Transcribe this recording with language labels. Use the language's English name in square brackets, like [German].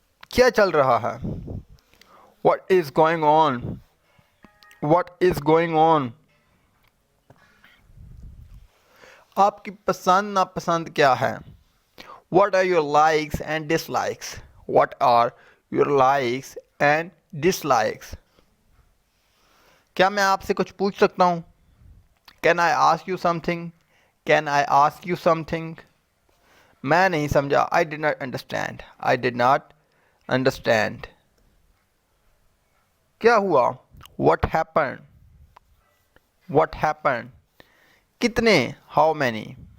[Hindi] क्या चल रहा है? [English] What is going on? What is going on? [Hindi] आपकी पसंद नापसंद क्या है? [English] What are your likes and dislikes? What are your likes and dislikes? [Hindi] क्या मैं आपसे कुछ पूछ सकता हूँ? [English] Can I ask you something? Can I ask you something? [Hindi] मैं नहीं समझा. [English] I did not understand. I did not understand. [Hindi] क्या हुआ? [English] What happened? What happened? कितने? How many?